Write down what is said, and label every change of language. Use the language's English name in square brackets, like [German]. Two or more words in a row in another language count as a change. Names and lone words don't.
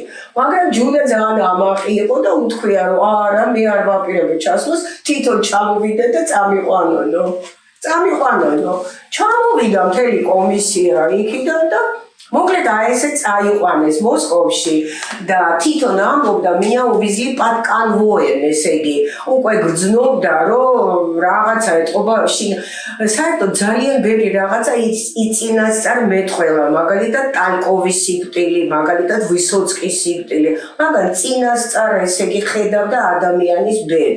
[Georgian] მაგრამ ჯუნა ძალიან ამაყი იყო და უთქვია რომ არა მე არ ვაპირებე ჩასვლას, თვითონ ჩამოვიდე და წამიყვანონო. ჩამოვიდა მთელი კომისია იქიდან და მოკლედ აი ესე წაიყვანეს მოსკოვში და თვითონ ამბობდა [Russian] меня увезли под конвоем, [Georgian] ესე იგი უკვე გრძნობდა რომ რაღაცა ეთყობა საერთოდ ძალიან ბევრი რაღაცა იწინასწარ მეტყველა, მაგალითად ტალკოვის სიკვდილი, მაგალითად ვისოცკის სიკვდილი, მაგრამ წინასწარ ესე იგი ხედავდა ადამიანის ბედს.